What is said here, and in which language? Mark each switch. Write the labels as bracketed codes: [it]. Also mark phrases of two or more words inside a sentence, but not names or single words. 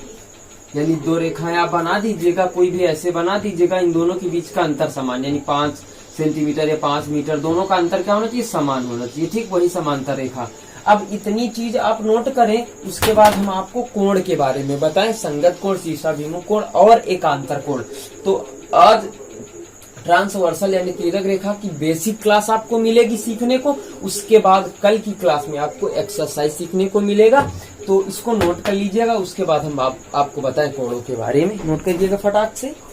[hi] यानी दो रेखाएं आप बना दीजिएगा, कोई भी ऐसे बना दीजिएगा, इन दोनों के बीच का अंतर समान, यानी 5 सेंटीमीटर या 5 मीटर, दोनों का अंतर क्या होना चाहिए, समान होना चाहिए। ठीक, वही समांतर रेखा। अब इतनी चीज आप नोट करें, उसके बाद हम आपको कोण के बारे में बताएं, संगत कोण, शीर्षाभिमुख कोण और एकांतर कोण। तो आज ट्रांसवर्सल यानी तिर्यक रेखा की बेसिक क्लास आपको मिलेगी सीखने को। उसके बाद कल की क्लास में आपको एक्सरसाइज सीखने को मिलेगा, तो इसको नोट कर लीजिएगा। उसके बाद हम आपको बताएं कोणों के बारे में, नोट करिएगा फटाक से।